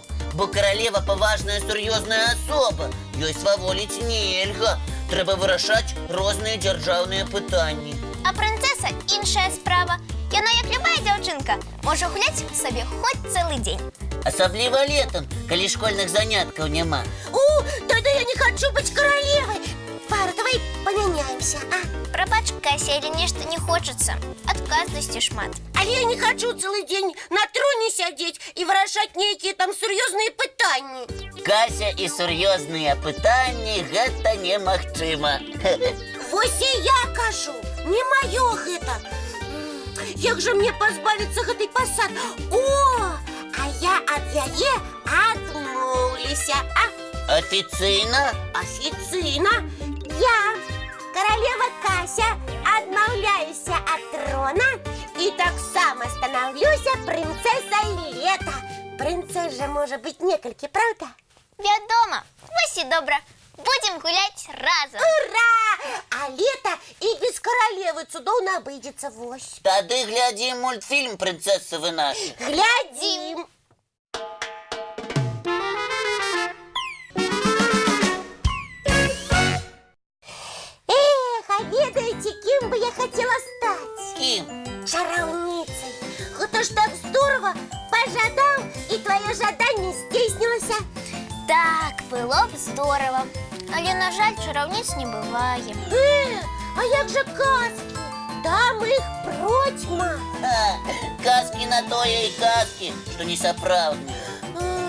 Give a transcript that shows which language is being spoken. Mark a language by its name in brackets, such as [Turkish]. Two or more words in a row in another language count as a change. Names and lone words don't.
[Belarusian] Бо каралева паважная, сур'ёзная асоба. Ёй сваволіць нельга. Трэба вырашаць розныя дзяржаўныя пытанні. А прынцэса іншая справа. Яна, як любая дзяўчынка, можа гуляць сабе хоць цэлы дзень. Асабліва летам, калі школьных заняткаў няма. [Russian] Тогда я не хочу быть королевой. Вара, давай поменяемся, а? [Belarusian] Прабач, Кася, или нешта не хочацца. Адказнасці шмат. [Russian] Але я не хочу целый день на троне сидеть и выражать некие там серьезные пытания. [Belarusian] Кася і сур'ёзныя пытанні гэта немагчыма. Вось і я кажу, не маё гэта. Як же мне позбавиться гэтай пасады? А я ад яе адмоўлюся, а? Афіцыйна? [Russian] Официально. Я, королева Кася, [Belarusian] адмаўляюся ад трона [Russian] и [Belarusian] так само [Russian] становлюся принцессой лета. Принцесс же может быть некалькі, правда? [Belarusian] Вядома. Вось і добра. Будем гуляць разам. [Russian] Ура! А лето и без королевы цудоўна обыдется, вось. [Belarusian] Тады глядзім мультфільм «Прынцэсавы нашы». Глядзім. А ведаеце, [Russian] кем бы я хотела стать? [Belarusian] Кім? Чараўніцай. Гэта ж так здорово. [Russian] Пожадал, и твое [Belarusian] жаданне здзейснілася. [Russian] Так, было б здорово. [Belarusian] Але, на жаль, чараўніц не бывае. А як же казки? Там их процьма. Казкі на тое і казкі, што не сапраўдныя.